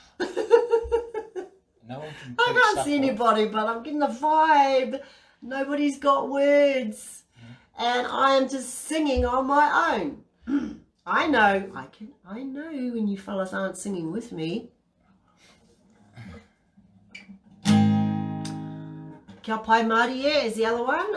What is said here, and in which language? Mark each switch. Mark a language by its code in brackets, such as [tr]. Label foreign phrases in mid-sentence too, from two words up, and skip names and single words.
[en] No one can I take can't stuff see off. anybody, but I'm getting the vibe. Nobody's got words. And I am just singing on my own. I know when you fellas aren't singing with me. [mi] Kia pai Maori [en] is the other one.